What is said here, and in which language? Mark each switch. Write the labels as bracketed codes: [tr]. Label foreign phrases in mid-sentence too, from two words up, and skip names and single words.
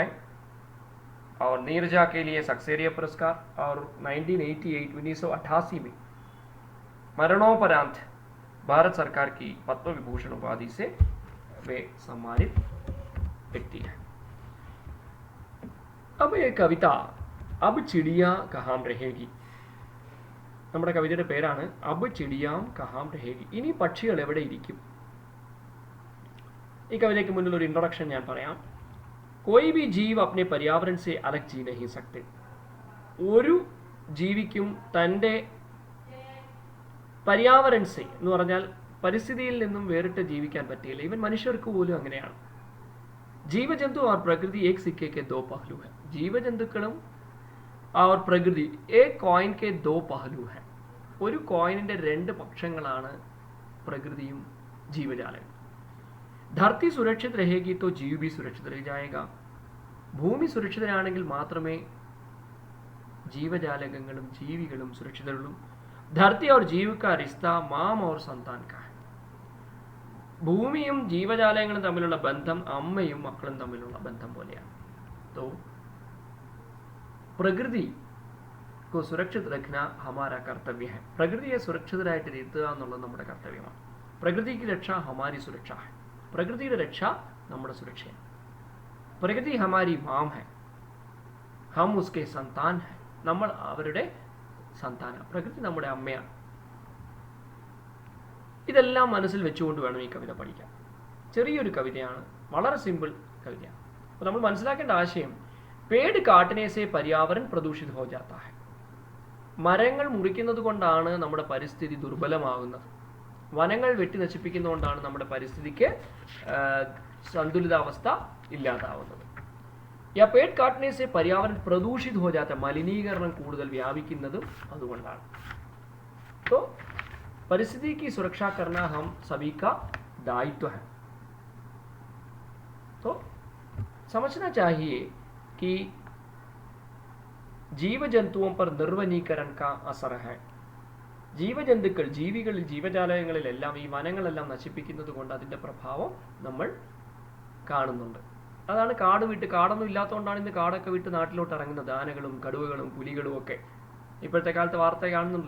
[hi] और नीरजा के लिए सक्सेरिया पुरस्कार और 1988 में मरणोपरांत भारत सरकार की पद्म विभूषण उपाधि से वे सम्मानित व्यक्ति हैं. अब ये कविता अब चिड़िया कहाँ रहेगी. [ml] നമ്മുടെ കവിതയുടെ പേരാണ് [hi] अब चिड़िया कहाँ रहेगी. [ml] ഇനി പക്ഷികൾ എവിടെ ഇരിക്കും. ഈ കവിതയ്ക്ക് മുന്നിൽ ഒരു ഇൻട്രൊഡക്ഷൻ ഞാൻ പറയാം. [hi] कोई भी जीव अपने पर्यावरण से अलग जी नहीं सकते. [ml] ഒരു ജീവിക്കും തൻ്റെ [hi] पर्यावरण से [ml] എന്ന് പറഞ്ഞാൽ പരിസ്ഥിതിയിൽ നിന്നും വേറിട്ട് ജീവിക്കാൻ പറ്റില്ല. ഈവൻ മനുഷ്യർക്ക് പോലും അങ്ങനെയാണ്. [hi] ജീവജന്തു और प्रकृति एक सिक्के के दो पहलू है. ജീവജന്തുക്കളും और प्रकृति एक कॉइन के दो पहलू है. [ml] ഒരു കോയിനിന്റെ രണ്ട് പക്ഷങ്ങളാണ് പ്രകൃതിയും ജീവജാലങ്ങളും. [hi] धरती सुरक्षित रहेगी तो जीव भी सुरक्षित रह जाएगा. [ml] ഭൂമി സുരക്ഷിതരാണെങ്കിൽ മാത്രമേ ജീവജാലകങ്ങളും ജീവികളും സുരക്ഷിതരുള്ളൂ. [hi] धरती और जीव का रिश्ता माम और संतान का है. [ml] ഭൂമിയും ജീവജാലങ്ങളും തമ്മിലുള്ള ബന്ധം അമ്മയും മക്കളും തമ്മിലുള്ള ബന്ധം പോലെയാണ്. [hi] तो പ്രകൃതി को सुरक्षित रखना हमारा कर्तव्य है. [ml] പ്രകൃതിയെ സുരക്ഷിതരായിട്ട് ഇരുത്തുക എന്നുള്ളത് നമ്മുടെ കർത്തവ്യമാണ്. [hi] പ്രകൃതി की रक्षा हमारी सुरक्षा है. [ml] പ്രകൃതിയുടെ രക്ഷ നമ്മുടെ സുരക്ഷയാണ്. [hi] പ്രകൃതി हमारी माम है, हम उसके संतान है. [ml] നമ്മൾ അവരുടെ സന്താനം. പ്രകൃതി നമ്മുടെ അമ്മയാണ്. ഇതെല്ലാം മനസ്സിൽ വെച്ചുകൊണ്ട് വേണം ഈ കവിത പഠിക്കാൻ. ചെറിയൊരു കവിതയാണ്, വളരെ സിമ്പിൾ കവിതയാണ്. അപ്പോൾ നമ്മൾ മനസ്സിലാക്കേണ്ട ആശയം, [hi] पेड़ काटने से पर्यावरण प्रदूषित हो जाता है. [ml] മരങ്ങൾ മുറിക്കുന്നത് കൊണ്ടാണ് നമ്മുടെ പരിസ്ഥിതി ദുർബലമാകുന്നത്. വനങ്ങൾ വെട്ടി നശിപ്പിക്കുന്നതുകൊണ്ടാണ് നമ്മുടെ പരിസ്ഥിതിക്ക് സന്തുലിതാവസ്ഥ ഇല്ലാതാവുന്നത്. [hi] या पेड़ काटने से पर्यावरण प्रदूषित हो जाता है. [ml] മലിനീകരണം കൂടുതൽ വ്യാപിക്കുന്നതും അതുകൊണ്ടാണ്. [hi] तो परिस्थिति की सुरक्षा करना हम सभी का दायित्व है. तो समझना चाहिए कि जीव जंतुओं पर निर्वनीकरण का असर है. [ml] ജീവജന്തുക്കൾ, ജീവികളിൽ, ജീവജാലകങ്ങളിലെല്ലാം ഈ വനങ്ങളെല്ലാം നശിപ്പിക്കുന്നത് കൊണ്ട് അതിൻ്റെ പ്രഭാവം നമ്മൾ കാണുന്നുണ്ട്. അതാണ് കാട് വിട്ട്, കാടൊന്നും ഇല്ലാത്തതുകൊണ്ടാണ് ഇന്ന് കാടൊക്കെ വിട്ട് നാട്ടിലോട്ട് ഇറങ്ങുന്നത്. ആനകളും കടുവകളും പുലികളും ഒക്കെ ഇപ്പോഴത്തെ കാലത്ത് വാർത്ത കാണുന്നുണ്ടല്ലോ.